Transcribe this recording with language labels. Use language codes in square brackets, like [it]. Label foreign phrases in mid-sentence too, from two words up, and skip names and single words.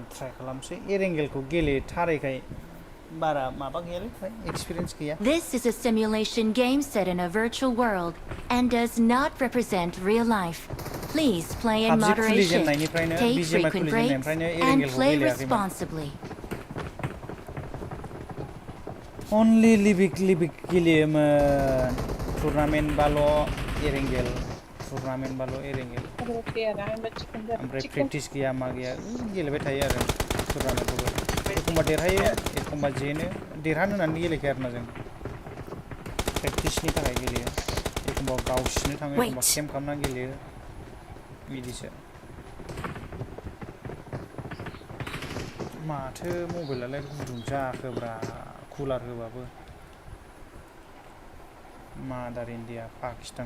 [brx] ट्राइ खालामसै एरेंगेलखौ गेलेथारैखाय बारा माबा गैयालै एक्सपिरियेन्स गैया [en] This is a simulation game set in a virtual world and does not represent real life. Please play in moderation, take frequent breaks, and play responsibly. [brx] Only लिबिक गेलेयोमोन टुर्नामेन्ट बाल' एरेंगेल ओमफ्राय प्रेक्टिस गैया मा गैया गेलेबाय थायो आरो टुर्नामेन्टखौबो एखमबा देरहायो एखमबा जेनो देरहानो होननानै गेलेखाया आरोना जों प्रेक्टिसनि थाखाय गेलेयो एखमबा गावसिनो थाङो एखमबा केम्प खालामनानै गेलेयो बिदिसो माथो मबाइलालाय गुदुं जाखोब्रा कुलार होबाबो मादार इन्डिया पाकिस्तान